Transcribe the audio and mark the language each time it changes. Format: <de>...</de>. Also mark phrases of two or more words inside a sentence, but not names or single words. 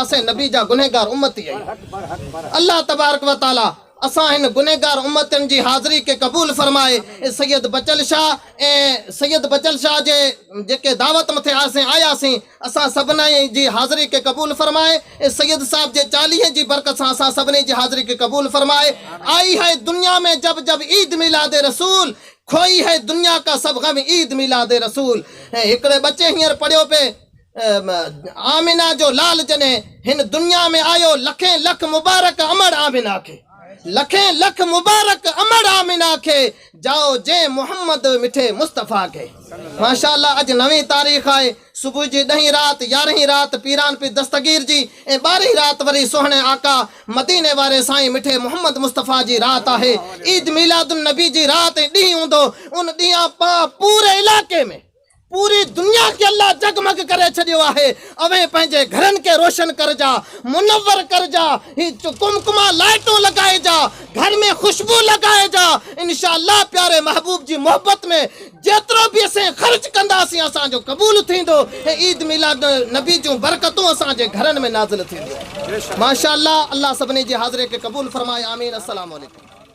<sd>असें नबी जा गुनहगार उम्मती आहियूं अल्लाह</sd> <ar>تبارك وتعالى</ar> <sd>असां हिन गुनहगार उम्मतन जी हाज़िरी के क़बूल फरमाए सैयद बचल शाह जे जेके दावत मथे आयासीं असां सभिनी जी हाज़िरी के क़बूल फरमाए सैयद साहब जे 40 जी बरकत सां असां सभिनी जी हाज़िरी के क़बूल फरमाए</sd> <ur>آئی ہے دنیا میں جب جب عید میلاد رسول کھوئی ہے دنیا کا سب غم عید میلاد رسول</ur> <sd>हिकिड़े बच्चे हींअर पढ़ियो पे आमिना जो लाल जने हिन दुनिया में आयो लखें लख मुबारक अमर आमिना के लखें लख मुबारक अमर आमिना के जाओ जे मोहम्मद मिठे मुस्तफ़ा के माशाअल्लाह अज नवी तारीख़ आहे सुबुह जी 10 रात 11 रात पीरान पी दस्तगीर जी ऐं 12 रात वरी सोहणे आका मदीने वारे साईं मिठे मोहम्मद मुस्तफ़ा जी रात आहे ईद मिलादुन नबी जी रात ऐं ॾींहुं हूंदो उन ॾींहुं पूरे इलाके में पूरी दुनिया के अल्लाह जगमग करे छड़ियो आहे अवे पंहिंजे घरनि के रोशन कर जा मुनव्वर कर जा ही कुमकुमा लाइटों लगाए जा घर में खुशबू लगाए जा इंशाअल्लाह प्यारे महबूब जी मोहब्बत में जेतिरो भी असें ख़र्च कंदासीं असांजो क़बूल थींदो ऐं ईद मिलाद नबी जूं बरकतूं असांजे घरनि में नाज़िल थींदियूं माशाअल्लाह अल्लाह सभिनी जी हाज़िरी के क़बूल फरमाए आमीन</sd> <ar>السلام عليكم.</ar>